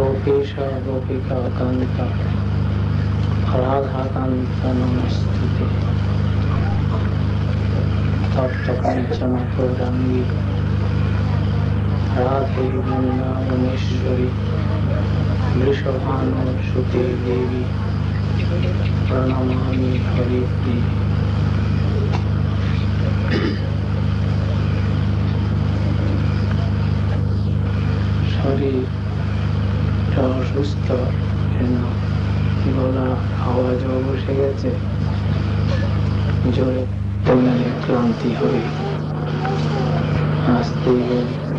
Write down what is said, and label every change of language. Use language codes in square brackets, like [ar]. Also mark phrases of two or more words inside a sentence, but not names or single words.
[sa] गोपेशा गोपिका कांता राधा कांता नमस्तुते तप्त कंचन गौरांगी राधे वृंदावनेश्वरी वृषभानुसुते देवी प्रणमामि हरिप्रिये। [bn] শরীরটা অসুস্থ, গলা আওয়াজও বসে গেছে, জোরে বললে ক্লান্তি হবে, আসতেই বলি।